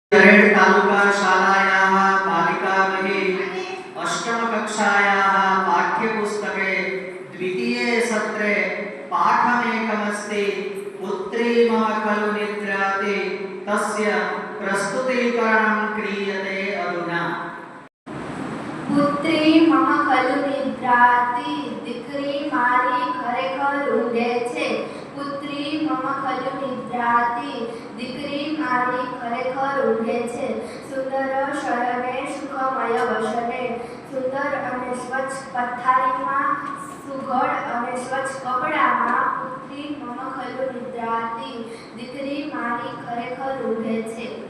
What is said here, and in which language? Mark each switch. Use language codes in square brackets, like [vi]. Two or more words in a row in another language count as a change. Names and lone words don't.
[sa] करेड तालुका शालायाः बालिकागृहे अष्टमकक्षायाः पाठ्यपुस्तके द्वितीये सत्रे पाठमेकमस्ति। पुत्री मम खलु निद्राति तस्य प्रस्तुतीकरणं क्रियते अधुना। पुत्री मम खलु निद्राति [gu] દીકરી મારી ખરેખર ઊંઘે છે। [sa] પુત્રી મમ ખલુ નિદ્રાતિ [gu] દીકરી મારી ખરેખર ઊંઘે છે। [sa] સુંદર શયને સુખમય વસને [gu] સુંદર અને સ્વચ્છ પથારીમાં સુઘડ અને સ્વચ્છ કપડામાં [sa] પુત્રી મમ ખલુ નિદ્રાતિ [gu] દીકરી મારી ખરેખર ઊંઘે છે।